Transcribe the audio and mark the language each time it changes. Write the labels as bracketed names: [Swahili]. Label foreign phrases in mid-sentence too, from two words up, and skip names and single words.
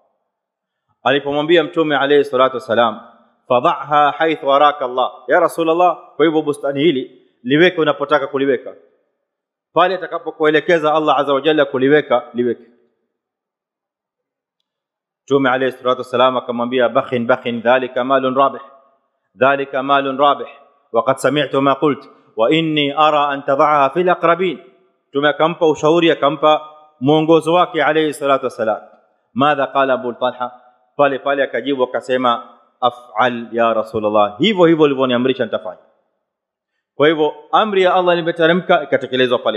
[Swahili] Alipomwambia mtume [Arabic] عليه الصلاة والسلام, فضعها حيث أراك الله يا رسول الله, [Swahili] kwa hivyo bustani hili liweke unapotaka kuliweka, pale atakapokuelekeza Allah [Arabic] عز وجل [Swahili] kuliweka liweke. Mtume [Arabic] عليه الصلاة والسلام [Swahili] akamwambia, [Arabic] بخ ذلك مال رابح ذلك مال رابح وقد سمعت ما قلت وإني أرى أن تضعها في الأقربين. [Swahili] Mtume akampa ushauri, akampa mwongozo wake [Arabic] عليه الصلاة والسلام. ماذا قال أبو طلحة? [Swahili] Pale akajibu akasema, [Arabic] افعل يا رسول الله, [Swahili] hivyo ulivyoniamrisha nitafanya. Kwa hivyo amri ya Allah imeteremka ikatekelezwa pale.